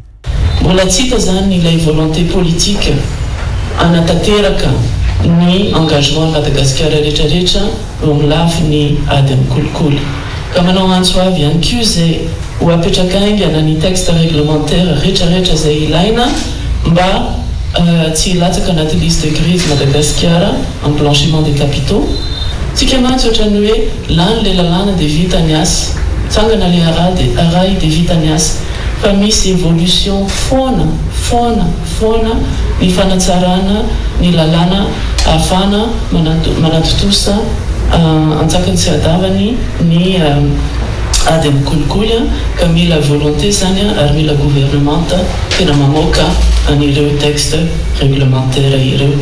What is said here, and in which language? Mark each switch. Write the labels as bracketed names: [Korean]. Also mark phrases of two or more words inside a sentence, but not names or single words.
[Malagasy] Mbola tsika zany ilay [French] volonté politique [Malagasy] anatanteraka ny engagement Madagasikara rehetrarehetra eo amin'ny lafiny ady amin'ny kolikoly. Ka manao antso avy ihany koa izay ho apetraka aingana ny [French] texte réglementaire [Malagasy] rehetrarehetra izay ilaina mba tsy hilatsaka anaty [French] liste grise [Malagasy] Madagasikara [French] en blanchiment des capitaux. [Malagasy] Tsika mantsy ohatrany hoe lany le lalàna dia vita ny asa, tsangana le arahy dia vita ny asa, fa misy évolution foana ny fanatsarana ny lalàna ahafana manatotosa antsakany sy adavany ny ady amin'ny kolikoly ka mila volonté zany ary mila gouvernement tena mamoaka an'ireo [French] texte réglementaire [Malagasy] ireo.